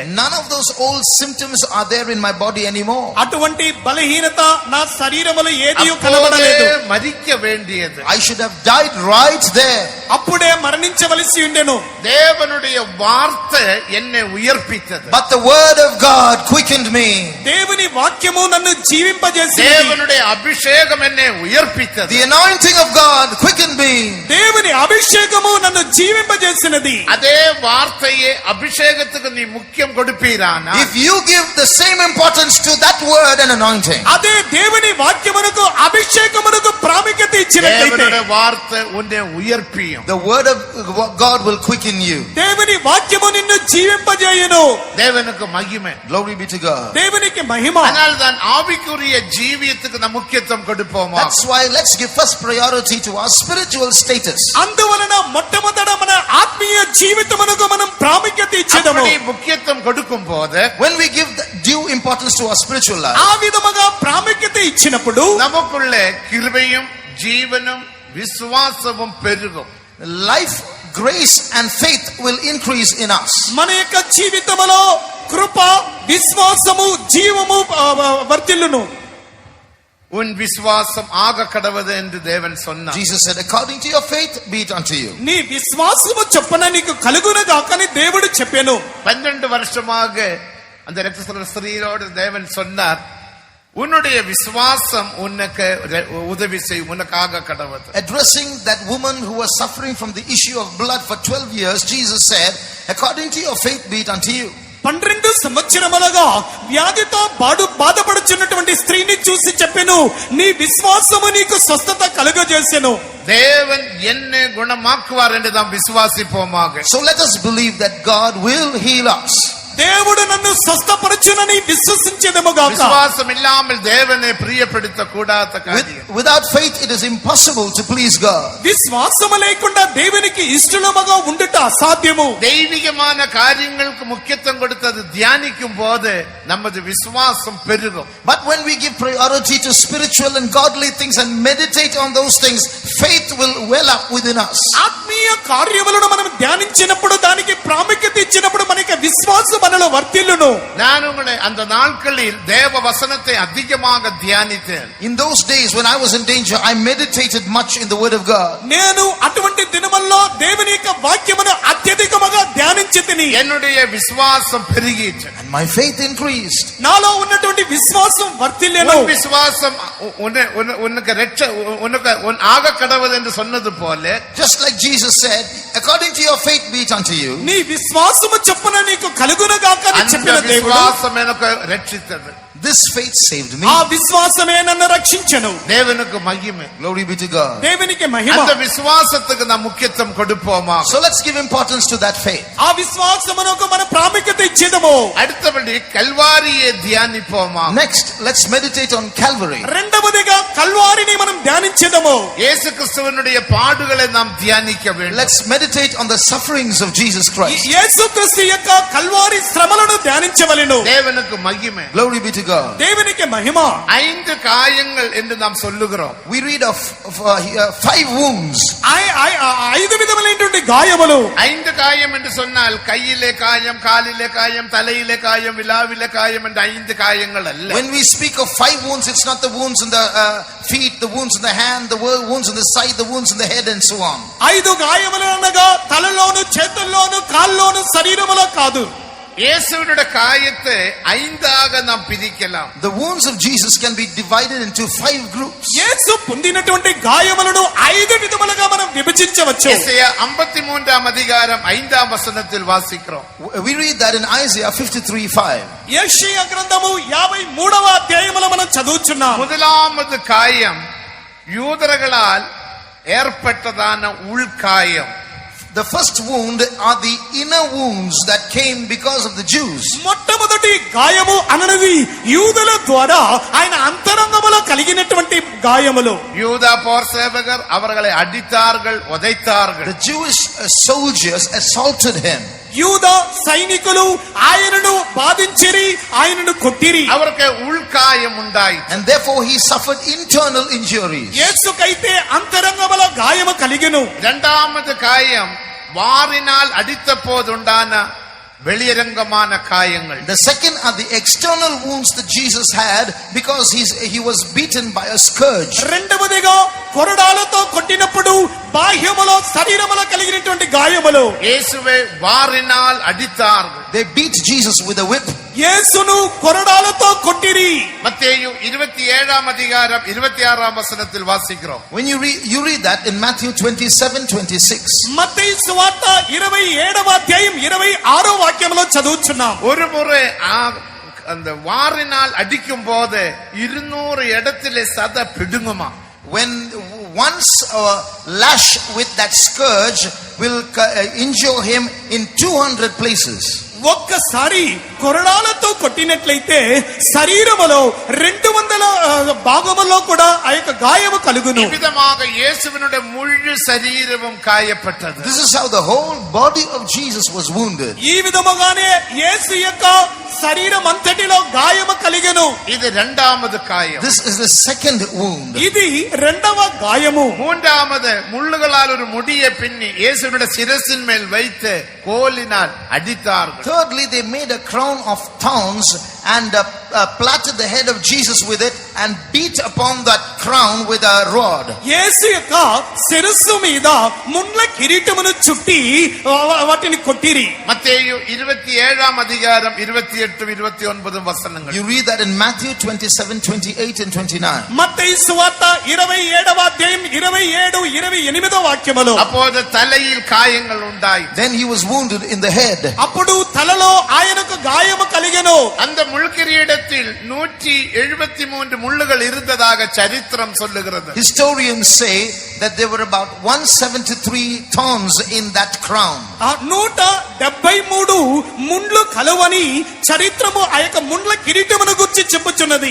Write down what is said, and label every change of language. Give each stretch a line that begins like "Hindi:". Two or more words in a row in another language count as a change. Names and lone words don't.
English: None of those old symptoms are there in my body anymore.
Telugu: అటువంటి బలహీనత నా శరీరములో ఏదియూ కనబడలేదు.
Tamil: మరిக்க வேண்டியது,
English: I should have died right there.
Telugu: అప్పుడే మరణించవలసి ఉండెను.
Tamil: தேவனுடைய வார்த்தை என்னை உயர்ப்பித்தது.
English: But the word of God quickened me.
Telugu: దేవుని వాక్యము నన్ను జీవింపజేసింది.
Tamil: தேவனுடைய அபிஷேகம் என்னை உயர்ப்பித்தது.
English: The anointing of God quickened me.
Telugu: దేవుని అభిషేకము నన్ను జీవింపజేసినది.
Tamil: அதே வார்த்தையே அபிஷேகத்துக்கு நீ முக்கியம் கொடுப்பீரானா,
English: If you give the same importance to that word and anointing,
Telugu: అదే దేవుని వాక్యమునకు అభిషేకమునకు ప్రాముఖ్యత ఇచ్చినట్లయితే
Tamil: தேவனுடைய வார்த்தை உன்னை உயர்ப்பியும்.
English: the word of God will quicken you.
Telugu: దేవుని వాక్యము నిన్ను జీవింపజేయును.
Tamil: தேவனுக்கு மகிமை.
English: Glory be to God.
Telugu: దేవునికి మహిమ.
Tamil: ஆனால் தான் ஆவிக்குரிய ஜீவியத்துக்கு நாம் முக்கியத்துவம் கொடுப்போமா?
English: That's why let's give first priority to our spiritual status.
Telugu: అందువలన మొట్టమొదట మన ఆత్మీయ జీవితమునకు మనం ప్రాముఖ్యత ఇచ్చేదము.
Tamil: அப்படி முக்கியத்துவம் கொடுக்கும் போது,
English: When we give the due importance to our spiritual life,
Telugu: ఆ విధముగా ప్రాముఖ్యత ఇచ్చినప్పుడు
Tamil: நமக்குள்ள கிருபையும் ஜீவனும் விசுவாசமும் பெருகும்.
English: life, grace and faith will increase in us.
Telugu: మన యొక్క జీవితములో కృప, విశ్వాసము, జీవము వర్ధిల్లును.
Tamil: உன் விசுவாசம் ஆக கடவது என்று தேவன் சொன்னார்.
English: Jesus said, according to your faith be it unto you.
Telugu: నీ విశ్వాసము చొప్పున నీకు కలుగునుగాక అని దేవుడు చెప్పెను.
Tamil: 12 வருஷமாக அந்த இரத்த ஸ்திரீயோடு தேவன் சொன்னார், உன்னுடைய விசுவாசம் உனக்கு உதவி செய்யும், உனக்காக கடவது.
English: Addressing that woman who was suffering from the issue of blood for 12 years, Jesus said, according to your faith be it unto you.
Telugu: 12 సంవత్సరములుగా వ్యాధితో బాధపడుచున్నటువంటి స్త్రీని చూసి చెప్పెను, నీ విశ్వాసము నీకు స్వస్థత కలుగజేసెను.
Tamil: தேவன் என்னை குணமாக்குவார் என்று நாம் விசுவாசிப்போமாக.
English: So let us believe that God will heal us.
Telugu: దేవుడు నన్ను స్వస్థపరచునని విశ్వసించేదముగాక.
Tamil: விசுவாசம் இல்லாமல் தேவனை பிரியப்படுத்த கூடாத காரியம்.
English: Without faith it is impossible to please God.
Telugu: విశ్వాసము లేకుండా దేవునికి ఇష్టలుగా ఉండుట అసాధ్యము.
Tamil: தெய்வீகமான காரியங்களுக்கு முக்கியத்துவம் கொடுத்தது தியானிக்கும் போது நமது விசுவாசம் பெருகும்.
English: But when we give priority to spiritual and godly things and meditate on those things, faith will well up within us.
Telugu: ఆత్మీయ కార్యములను మనం ధ్యానించినప్పుడు దానికి ప్రాముఖ్యత ఇచ్చినప్పుడు మనకి విశ్వాసం మనలో వర్ధిల్లును.
Tamil: நான் உங்களை அந்த நாட்களில் தேவ வசனத்தை அதிகமாக தியானித்தேன்.
English: In those days when I was in danger, I meditated much in the word of God.
Telugu: నేను అటువంటి దినముల్లో దేవుని యొక్క వాక్యమును అత్యధికముగా ధ్యానించితిని.
Tamil: என்னுடைய விசுவாசம் பெருகிற்று.
English: And my faith increased.
Telugu: నాలో ఉన్నటువంటి విశ్వాసం వర్ధిల్లెను.
Tamil: உன் விசுவாசம் உனக்கு ஆக கடவுள் என்று சொன்னது போல,
English: Just like Jesus said, according to your faith be it unto you.
Telugu: నీ విశ్వాసము చొప్పున నీకు కలుగునుగాక అని
Tamil: அந்த
Telugu: చెప్పిన దేవుడు
Tamil: விசுவாசம் எனக்கு ரட்சித்தது.
English: This faith saved me.
Telugu: ఆ విశ్వాసమే నన్ను రక్షించెను.
Tamil: தேவனுக்கு மகிமை.
English: Glory be to God.
Telugu: దేవునికి మహిమ.
Tamil: அந்த விசுவாசத்துக்கு நாம் முக்கியத்துவம் கொடுப்போமா?
English: So let's give importance to that faith.
Telugu: ఆ విశ్వాసమునకు మన ప్రాముఖ్యత ఇచ్చేదము.
Tamil: அடுத்தபடி கல்வாரியை தியானிப்போமா?
English: Next, let's meditate on Calvary.
Telugu: రెండవదిగా కల్వారిని మనం ధ్యానించేదము.
Tamil: இயேசு கிறிஸ்துவினுடைய பாடுகளை நாம் தியானிக்க வேண்டும்.
English: Let's meditate on the sufferings of Jesus Christ.
Telugu: యేసుక్రీస్తు యొక్క కల్వారి శ్రమలను ధ్యానించవలెను.
Tamil: தேவனுக்கு மகிமை.
English: Glory be to God.
Telugu: దేవునికి మహిమ.
Tamil: 5 காயங்கள் என்று நாம் சொல்லுகிறோம்.
English: We read of 5 wounds.
Telugu: 5 విధములైనటువంటి గాయములు.
Tamil: 5 காயம் என்று சொன்னால் கையிலே காயம், காலிலே காயம், தலையிலே காயம், விலாவிலே காயம் என்ற 5 காயங்கள் அல்ல.
English: When we speak of 5 wounds, it's not the wounds in the feet, the wounds in the hand, the wounds in the side, the wounds in the head and so on.
Telugu: 5 గాయములు అనగా తలలోను, చేతుల్లోను, కాళ్ళలోను, శరీరములో కాదు.
Tamil: இயேசுவினுடைய காயத்தை 5ஆக நாம் பிரிக்கலாம்.
English: The wounds of Jesus can be divided into 5 groups.
Telugu: యేసు పొందినటువంటి గాయములను 5 విధములుగా మనం విభజించవచ్చు.
Tamil: எசேயா 53ஆம் அதிகாரம் 5ஆம் வசனத்தில் வாசிக்கிறோம்.
English: We read that in Isaiah 53:5.
Telugu: యెషయా గ్రంథము 53వ అధ్యాయములో మనం చదువుచున్నాం.
Tamil: முதலாவது காயம் யூதர்களால் ஏற்பட்டதான உள்காயம்.
English: The first wound are the inner wounds that came because of the Jews.
Telugu: మొట్టమొదటి గాయము అననది యూదుల ద్వారా ఆయన అంతరంగములో కలిగినటువంటి గాయములు.
Tamil: யூதா போர் சேவகர் அவர்களை அடித்தார்கள், உதைத்தார்கள்.
English: The Jewish soldiers assaulted him.
Telugu: యూద సైనికులు ఆయనను బాధించిరి, ఆయనను కొట్టిరి.
Tamil: அவருக்கு உள்காயம் உண்டாயிற்று.
English: And therefore he suffered internal injuries.
Telugu: యేసుకైతే అంతరంగములో గాయము కలిగెను.
Tamil: இரண்டாவது காயம் வாரினால் அடித்த போதுண்டான வெளியரங்கமான காயங்கள்.
English: The second are the external wounds that Jesus had because he was beaten by a scourge.
Telugu: రెండవదిగా కొరడాలతో కొట్టినప్పుడు బాహ్యములో శరీరములో కలిగినటువంటి గాయములు.
Tamil: இயேசுவை வாரினால் அடித்தார்கள்.
English: They beat Jesus with a whip.
Telugu: యేసును కొరడాలతో కొట్టిరి.
Tamil: மத்தேயு 27ஆம் அதிகாரம் 26ஆம் வசனத்தில் வாசிக்கிறோம்.
English: When you read that in Matthew 27:26.
Telugu: మత్తయి సువార్త 27వ అధ్యాయం 26వ వాక్యములో చదువుచున్నాం.
Tamil: ஒரு முறை அந்த வாரினால் அடிக்கும் போது 200 இடத்திலே சத பிடுங்குமா.
English: When once a lash with that scourge will injure him in 200 places.
Telugu: ఒక్కసారి కొరడాలతో కొట్టినట్లయితే శరీరములో 200 భాగములో కూడా ఆ యొక్క గాయము కలుగును.
Tamil: விதமாக இயேசுவினுடைய முழு சரீரமும் காயப்பட்டது.
English: This is how the whole body of Jesus was wounded.
Telugu: ఈ విధముగానే యేసు యొక్క శరీరం అంతటిలో గాయము కలిగెను.
Tamil: இது இரண்டாவது காயம்.
English: This is the second wound.
Telugu: ఇది రెండవ గాయము.
Tamil: மூன்றாவது முள்ளுகளால் ஒரு முடியை பின்னி இயேசுவினுடைய சிரசின் மேல் வைத்து கோலினால் அடித்தார்கள்.
English: Thirdly, they made a crown of thorns and platted the head of Jesus with it and beat upon that crown with a rod.
Telugu: యేసు యొక్క శిరస్సు మీద ముళ్ళ కిరీటమును చుట్టి వాటిని కొట్టిరి.
Tamil: மத்தேயு 27ஆம் அதிகாரம் 28-29 வசனங்கள்.
English: You read that in Matthew 27:28 and 29.
Telugu: మత్తయి సువార్త 27వ అధ్యాయం 27-28 వాక్యములు.
Tamil: அப்போது தலையில் காயங்கள் உண்டாய்.
English: Then he was wounded in the head.
Telugu: అప్పుడు తలలో ఆయనకు గాయము కలిగెను.
Tamil: அந்த முள்கிரீடத்தில் 173 முள்ளுகள் இருந்ததாக சரித்திரம் சொல்லுகிறது.
English: Historians say that there were about 173 thorns in that crown.
Telugu: 173 ముండ్లు కలవని చరిత్రము ఆ యొక్క ముండ్ల కిరీటమును గురించి చెప్పుచున్నది.